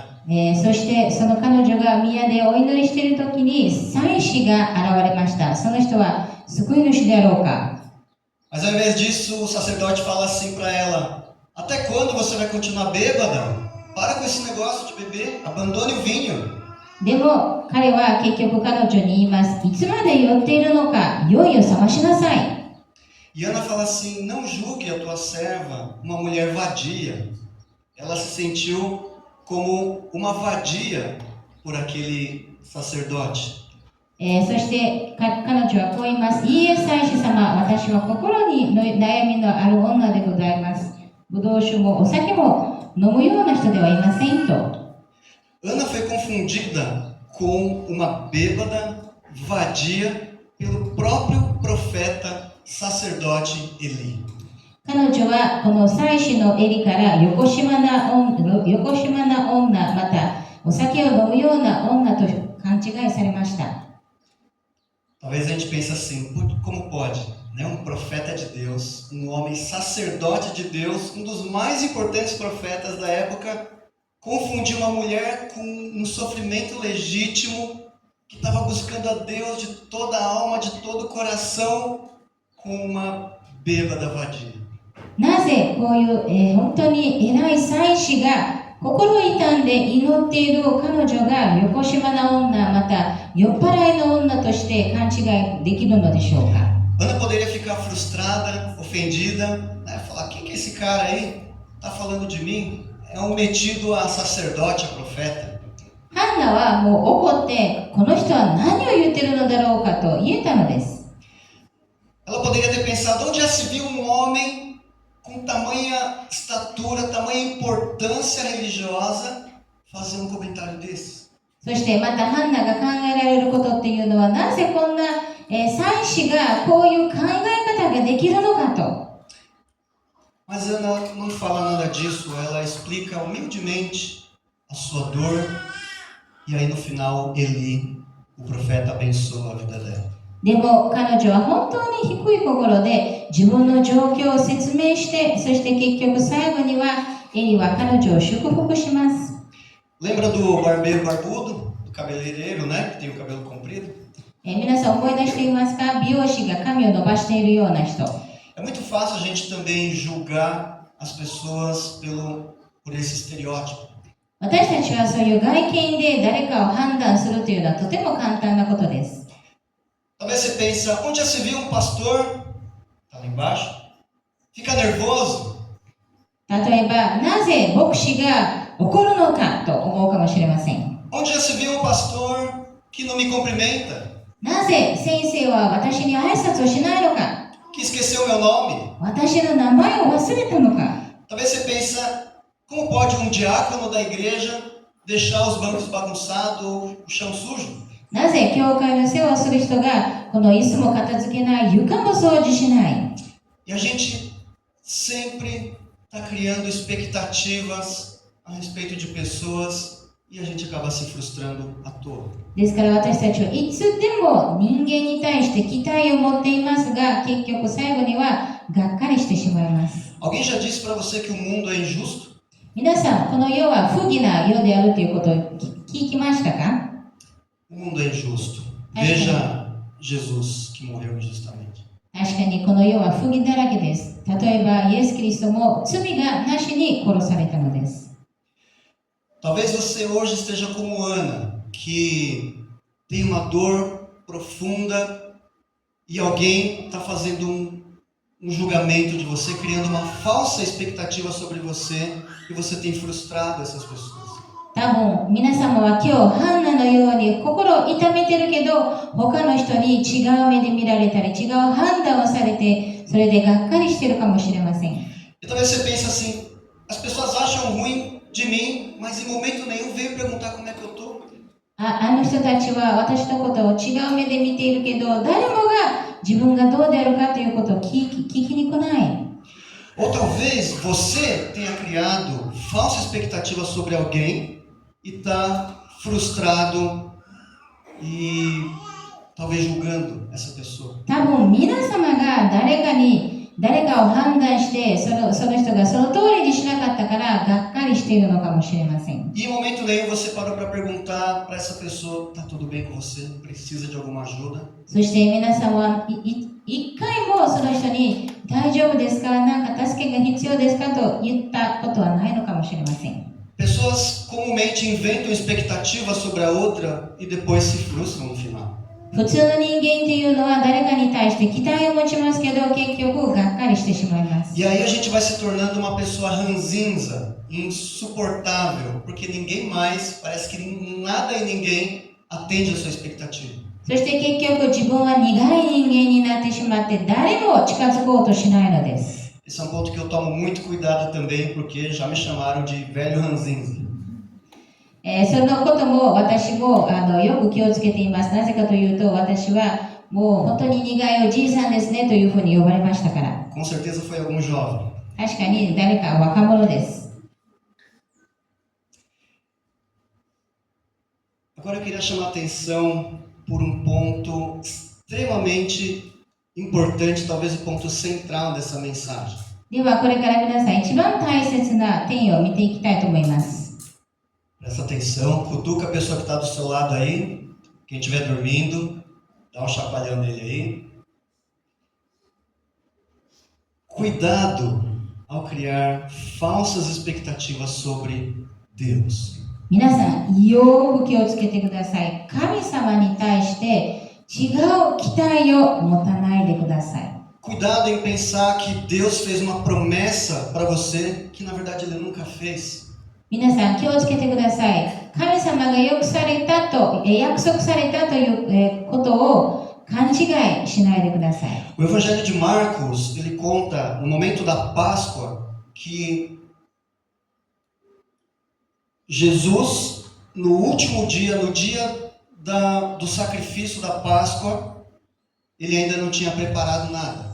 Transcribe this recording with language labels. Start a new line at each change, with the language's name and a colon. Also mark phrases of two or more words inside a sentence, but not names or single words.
Japanese: そしてその彼女が宮でお祈りしている時に祭司が現れました。その人は救い主であろうか。
Portuguese: Mas ao invés disso, o sacerdote fala assim para ela: até quando você vai continuar bêbada? Para com esse negócio de beber, abandone o vinho.
Japanese: でも彼は結局彼女に言います。いつまで酔っているのか、酔いを覚ましなさい。
Portuguese: E Ana fala assim: não julgue a tua serva, uma mulher vadia. Ela se sentiu como uma vadia por aquele sacerdote.
Japanese: そして彼女はこう言います。いいえ、祭司様、私は心に悩みのある女でございます。ブドウ酒もお酒も飲むような人ではいませんと。
Portuguese: Ana foi confundida com uma bêbada vadia pelo próprio profeta sacerdote Eli.
Japanese: 彼女はこの祭司の襟からよこしまな女、またお酒を飲むような女と勘違いされました。
Portuguese: Talvez a gente pense assim: como pode, né? Um profeta de Deus, um homem sacerdote de Deus, um dos mais importantes profetas da época, confundir uma mulher com um sofrimento legítimo, que estava buscando a Deus de toda a alma, de todo o coração, com uma bêbada vadia.
Japanese: なぜこういう、本当に偉い祭司が心痛んで祈っている彼女がよこしまな女、また酔っ払いの女として勘違いできるのでしょうか。
Portuguese: Ana poderia ficar frustrada, ofendida, né? Falar: quem que é esse cara aí? Tá falando de mim? É um metido a sacerdote, a profeta.
Japanese: ハンナはもう怒って、この人は何を言ってるのだろうかと言えたのです。
Portuguese: Ela poderia ter pensado: onde já se viu um homem com tamanha estatura, tamanha importância religiosa fazer um comentário desse?
Japanese: そしてまたハンナが考えられることっていうのは、なぜこんな、祭司がこういう考え方ができるのかと。
Portuguese: Mas Ana não fala nada disso, ela explica humildemente a sua dor, e aí no final Eli, o profeta, abençoa a vida dela.
Japanese: でも彼女は本当に低い心で自分の状況を説明して、そして結局最後にはエリは彼女を祝福します。
Portuguese: Lembra do barbeiro barbudo, do cabeleireiro, né? Que tem o cabelo comprido?
Japanese: 皆さん思い出していますか？美容師が髪を伸ばしているような人。
Portuguese: É muito fácil a gente também julgar as pessoas por esse estereótipo.
Japanese: 私たちはそういう外見で誰かを判断するというのはとても簡単なことです。
Portuguese: Talvez você pense: onde já se viu um pastor? Tá lá embaixo. Fica nervoso.
Japanese: 例えば、なぜ牧師が怒るのかと思うかもしれません。
Portuguese: Onde já se viu um pastor que não me cumprimenta?
Japanese: なぜ先生は私に挨拶をしないのか？
Portuguese: Que esqueceu meu nome?
Japanese: 私の名前を忘れたのか？
Portuguese: Talvez você pense: como pode um diácono da igreja deixar os bancos bagunçados, o chão sujo?
Japanese: なぜ教会の世話をする人がこの椅子も片付けない、床も掃除しない？
Portuguese: E a gente sempre está criando expectativas a respeito de pessoas e a gente acaba se frustrando à toa.
Japanese: ですから私たちはいつでも人間に対して期待を持っていますが、結局最後にはがっかりしてしまいます。
Portuguese: Alguém já disse para você que o mundo é injusto?
Japanese: 皆さん、この世は不義な世であるということを聞きましたか？
Portuguese: O mundo é injusto. Veja Jesus que morreu injustamente.
Japanese: 確かにこの世は不義だらけです。例えば、イエス・キリストも罪がなしに殺されたのです。
Portuguese: Talvez você hoje esteja como Ana, que tem uma dor profunda e alguém está fazendo um julgamento de você, criando uma falsa expectativa sobre você e você tem frustrado essas pessoas.
Japanese: 多分皆様は今日ハンナのように心を痛めてるけど、他の人に違う目で見られたり違う判断をされて、それでがっかりしてるかもしれません。
Portuguese: E talvez você pense assim: as pessoas acham ruim de mim, mas em momento nenhum veio perguntar como é que eu tô.
Japanese: あの人たちは私のことを違う目で見ているけど、誰もが自分がどうであるかということを聞きに来ない。
Portuguese: Ou talvez você tenha criado falsa expectativa sobre alguém e está frustrado e talvez julgando essa pessoa.
Japanese: 多分皆様が誰かに誰かを判断してその人がその通りにしなかったからがっかりしているのかもしれません。
Portuguese: E em momento nenhum você parou para perguntar para essa pessoa: tá tudo bem com você? Precisa de alguma ajuda?
Japanese: そして皆さんは一回もその人に大丈夫ですか、なんか助けが必要ですかと言ったことはないのかもしれません。
Portuguese: Pessoas comumente inventam expectativas sobre a outra e depois se frustram no final.
Japanese: 普通の人間っていうのは誰かに対して期待を持ちますけど結局がっかりしてしまいます。
Portuguese: E aí a gente vai se tornando uma pessoa ranzinza, insuportável, porque ninguém mais, parece que nada e ninguém atende a sua expectativa.
Japanese: そして結局自分は苦い人間になってしまって誰も近づこうとしないのです。
Portuguese: Esse é um ponto que eu tomo muito cuidado também, porque já me chamaram de velho ranzinza.
Japanese: そのことも私もよく気をつけています。なぜかというと私はもう本当に苦いおじいさんですねというふうに呼ばれましたから。
Portuguese: Com certeza foi algum jovem.
Japanese: 確かに誰か若者です。
Portuguese: Agora eu queria chamar a atenção por um ponto extremamente importante, talvez o ponto central dessa mensagem.
Japanese: ではこれから皆さん一番大切な点を見ていきたいと思います。
Portuguese: Presta atenção, cutuca a pessoa que está do seu lado aí, quem estiver dormindo, dá um chacoalhão nele aí. Cuidado ao criar falsas expectativas sobre Deus.
Japanese: 皆さんよく気をつけてください。神様に対して違う期待を持たないでください。
Portuguese: Cuidado em pensar que Deus fez uma promessa para você que na verdade Ele nunca fez.
Japanese: 皆さん気をつけてください。神様が約束されたということを勘違いしないでください。
Portuguese: O Evangelho de Marcos, ele conta no momento da Páscoa que Jesus, no último dia, no dia do sacrifício da Páscoa, ele ainda não tinha preparado nada.